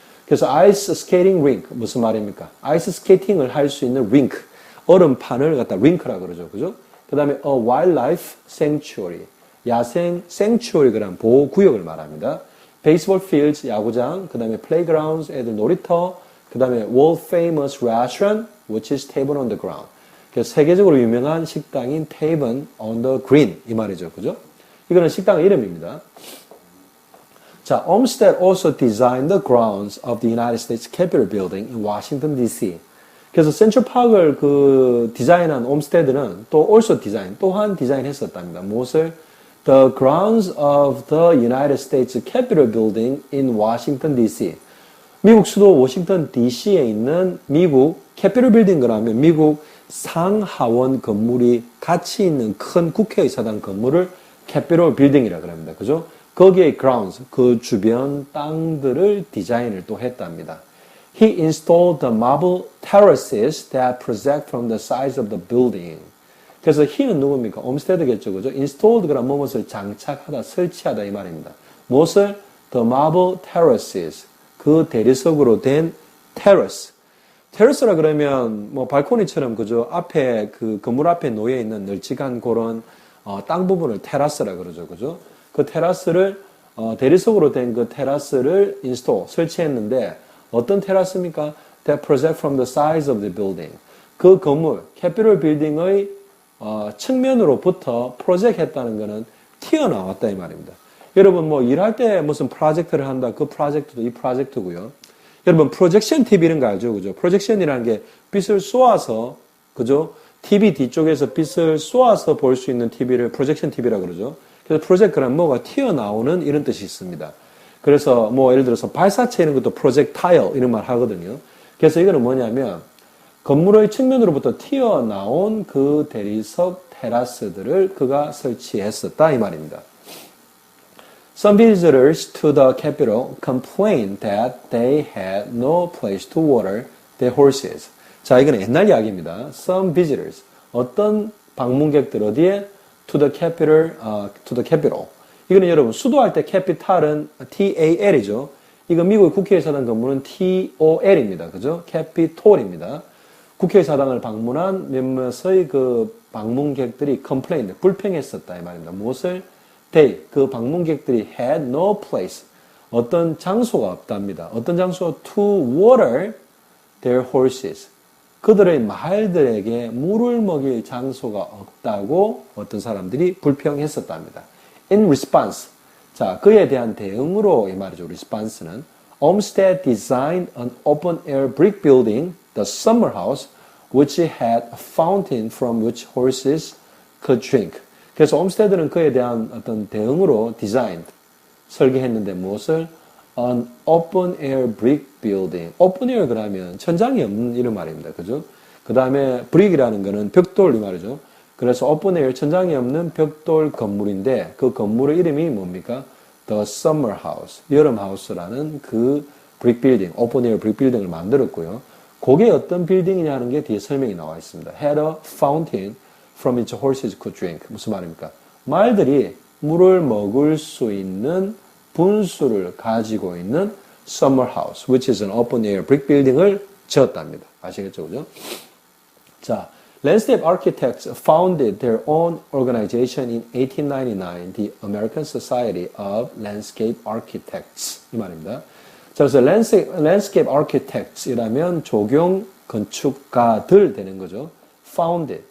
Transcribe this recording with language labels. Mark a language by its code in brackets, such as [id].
[ko] 그래서 아이스 스케이팅 링크 무슨 말입니까? 아이스 스케이팅을 할 수 있는 링크 얼음판을 갖다 링크라 그러죠. 그죠? 그다음에 [en] a wildlife sanctuary [ko] 야생 sanctuary 그런 보호 구역을 말합니다. [en] baseball fields [ko] 야구장, [en] 그다음에 playgrounds [ko] 애들 놀이터, [en] 그다음에 world famous restaurant which is Tavern on the Ground. [ko] 그래서 세계적으로 유명한 식당인 Tavern on the Green 이 말이죠. 그죠? 이거는 식당 이름입니다. [en] 자, Olmsted also designed the grounds of the United States Capitol Building in Washington D.C. [ko] 그래서 센트럴 파크를 그 디자인한 옴스테드는 또 also 또한 디자인했었답니다. 무엇을? [en] The grounds of the United States Capitol Building in Washington D.C. [ko] 미국 수도 워싱턴 D.C.에 있는 미국 캐피톨 빌딩 그러면 미국 상하원 건물이 같이 있는 큰 국회의사당 건물을 캐피톨 빌딩이라 그럽니다. 그죠? 거기에 grounds, 그 주변 땅들을 디자인을 또 했답니다. [en] He installed the marble terraces that project from the sides of the building. [ko] 그래서 he는 누굽니까? 옴스테드겠죠. 그죠? installed 그럼 무엇을 장착하다, 설치하다 이 말입니다. 무엇을? [en] The marble terraces. [ko] 그 대리석으로 된 terrace. terrace라 그러면 뭐 발코니처럼 그죠? 앞에 그 건물 앞에 놓여 있는 널찍한 그런 땅 부분을 테라스라 그러죠. 그죠? 그 테라스를 대리석으로 된 그 테라스를 설치했는데 어떤 테라스입니까? [en] That project from the sides of the building. [ko] 그 건물 캐피톨 빌딩의 측면으로부터 프로젝트했다는 것은 튀어나왔다 이 말입니다. 여러분 뭐 일할 때 무슨 프로젝트를 한다. 그 프로젝트도 이 프로젝트고요. 여러분 프로젝션 TV 이런 거 알죠? 그죠? 프로젝션이라는 게 빛을 쏘아서 그죠? TV 뒤쪽에서 빛을 쏘아서 볼 수 있는 TV를 프로젝션 TV라고 그러죠. 그래서 프로젝트란 뭐가 튀어나오는 이런 뜻이 있습니다. 그래서 뭐 예를 들어서 발사체 이런 것도 프로젝타일 이런 말 하거든요. 그래서 이거는 뭐냐면 건물의 측면으로부터 튀어나온 그 대리석 테라스들을 그가 설치했었다 이 말입니다. [en] Some visitors to the capital complained that they had no place to water their horses. [ko] 자, 이거는 옛날 이야기입니다. [en] Some visitors, [ko] 어떤 방문객들 어디에? [en] To the capital. [ko] 이거는 여러분 수도할 때 capital은 TAL이죠. 이거 미국의 국회의사당 건물은 TOL입니다. 그죠? capitol입니다. 국회의사당을 방문한 몇몇의 그 방문객들이 complained, 불평했었다 이 말입니다. 무엇을? They, 그 방문객들이 [en] had no place, [ko] 어떤 장소가 없답니다. 어떤 장소? [en] To water their horses. [ko] 그들의 말들에게 물을 먹일 장소가 없다고 어떤 사람들이 불평했었답니다. [en] In response, [ko] 자, 그에 대한 대응으로 이 말이죠. [en] response는 Olmsted designed an open-air brick building, the summer house, which had a fountain from which horses could drink. [ko] 그래서 옴스테드는 그에 대한 어떤 대응으로 디자인, 설계했는데 무엇을? [en] An open-air brick building. [ko] open-air 그러면 천장이 없는 이런 말입니다. 그죠? 그 다음에 brick이라는 거는 벽돌 이 말이죠. 그래서 open-air 천장이 없는 벽돌 건물인데 그 건물의 이름이 뭡니까? [en] The Summer House, [ko] 여름 하우스라는 그 [en] brick building, open-air brick building을 만들었고요. [ko] 그게 어떤 빌딩이냐 하는 게 뒤에 설명이 나와 있습니다. [en] Had a fountain from which horses could drink. [ko] 무슨 말입니까? 말들이 물을 먹을 수 있는 분수를 가지고 있는 [en] summer house, which is an open-air brick building [ko] 을 지었답니다. 아시겠죠? 그죠? [en] 자, landscape architects founded their own organization in 1899, the American Society of Landscape Architects. [ko] 이 말입니다. 자, 그래서 landscape architects이라면 조경 건축가들 되는 거죠. founded.